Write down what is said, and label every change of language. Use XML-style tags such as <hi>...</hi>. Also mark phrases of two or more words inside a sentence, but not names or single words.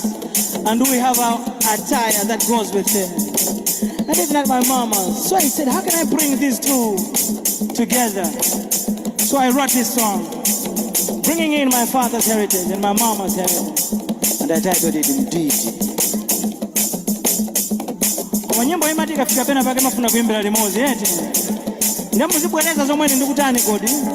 <en>And we have our attire that goes with it. I didn't like my mama, so I said, how can I bring these two together? So I wrote this song, bringing in my father's heritage and my mama's heritage. And I titled it Indeed.</en> <ny>Kwa nyimbo imati kafika pena pake mafuna kuimbira limozi, ndamuzibweleza zomwe ndikutani kodi.</ny>